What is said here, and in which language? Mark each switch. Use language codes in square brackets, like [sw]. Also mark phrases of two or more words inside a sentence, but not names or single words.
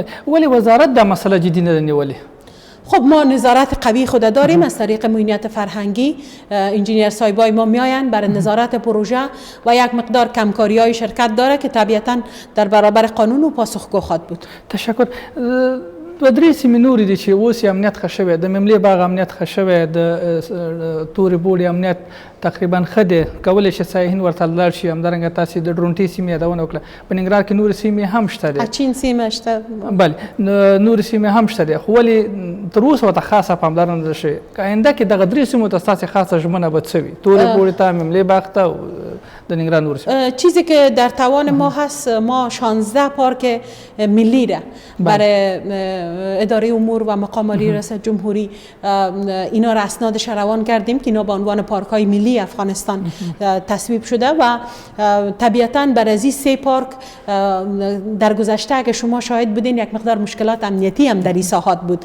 [ps] ولی وزارت دا مسئله جدی ندنیولی؟ [fa] خب ما نظارت قوی خود داریم از طریق معینیت فرهنگی. انجینیر صاحبای ما میاین برای نظارت پروژه و یک مقدار کمکاری های شرکت داره که طبیعتا در برابر قانون و پاسخگو خواهد بود. تشکر. [ps] دوه درې سیمې نورې دي چې اوس یې امنیت ښه شوی، د مملې باغ امنیت ښه شوی، د تورې بوډې امنیت تقریبا ښه دی، کولی شي سایحین ورته لاړ شي. همدارنګه تاسې د ډرونټې سیمې یادونه وکړه. په ننګرهار کې نورې سیمې هم شته دي. اچین سیمه شته. بله، نورې سیمې هم شته دي، خو ولې تر اوسه ورته خاصه پاملرنه نه ده شوې؟ که آینده کې دغه درې سیمو ته ستاسې خاصه ژمنه به څه وي؟ تورې بوډې ته، مملې باغ ته، د ننګرهار نور [fa] چیزی که در توان ما هست، ما 16 پارک ملی را برای اداره امور و مقام عالی ریاست جمهوری اینا را اسنادش روان کردیم که اینا به عنوان پارک های ملی افغانستان تصویب شده و طبیعتاً بر از این 3 پارک در گذشته اگه شما شاهد بودین یک مقدار مشکلات امنیتی هم در این ساحات بود.